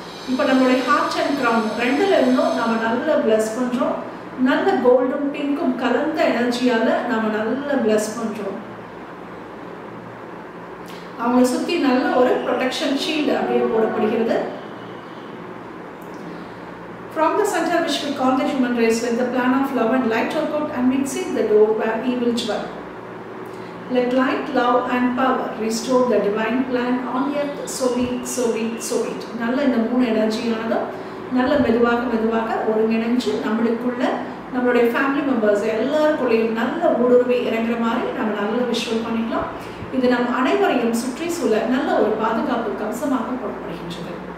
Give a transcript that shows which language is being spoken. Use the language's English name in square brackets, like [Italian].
[Tamil] இப்போ நம்மளுடைய heart and crown ரெண்டில் இருந்தும் நம்ம நல்லா ப்ளஸ் பண்ணுறோம். நல்ல கோல்டும் பிங்க்கும் கலந்த எனர்ஜியால நாம நல்லா பிளஸ் பண்றோம். அவங்களை சுத்தி நல்ல ஒரு ப்ரொடெக்ஷன் ஷீல்ட் அப்படியே போடப்படுகிறது. [English] From the center which we call the human race with the plan of love and light work out and we seal the door where evil dwell. Let light, love and power restore the divine plan on earth. So it. [Tamil] நல்ல இந்த 3 எனர்ஜியானது நல்ல மெதுவாக ஒருங்கிணைஞ்சு நம்மளுக்குள்ள நம்மளுடைய family members எல்லாருக்குள்ளேயும் நல்ல ஊடுருவி இறங்குற மாதிரி நம்ம நல்ல விஷுவல் பண்ணிக்கலாம். இது நம் அனைவரையும் சுற்றி சூழ நல்ல ஒரு பாதுகாப்பு கவசமாக போடப்படுகின்றது.